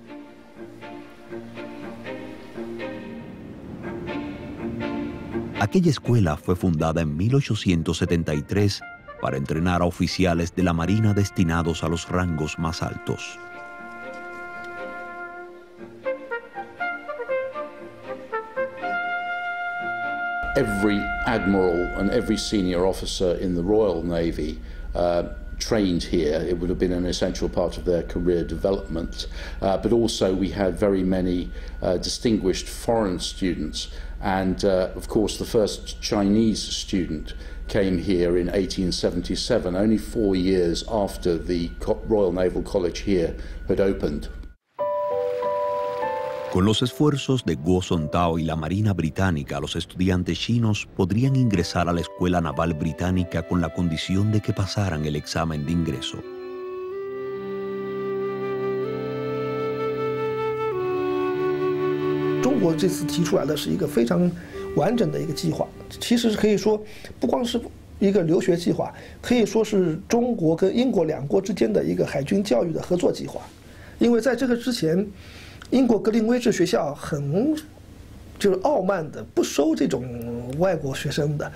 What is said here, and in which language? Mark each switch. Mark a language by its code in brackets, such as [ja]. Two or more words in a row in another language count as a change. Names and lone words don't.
[es] Aquella escuela fue fundada en 1873 para entrenar a oficiales de la Marina destinados a los rangos más altos. [en] Every admiral and every senior officer in the Royal Navy trained here. It would have been an essential part of their career development. But also we had very many distinguished foreign students. And of course the first Chinese student came here in 1877, only 4 years after the Royal Naval College here had opened. [es] Con los esfuerzos de Guo Zuntao y la Marina Británica, los estudiantes chinos podrían ingresar a la Escuela Naval Británica con la condición de que pasaran el examen de ingreso. [zh] China 这次提出来的是一个非常完整的一个计划，其实可以说不光是一个留学计划，可以说是中国跟英国2国之间的一个海军教育的合作计划。因为在这个之前，英国格林威治学校就是傲慢的不收这种外国学生的。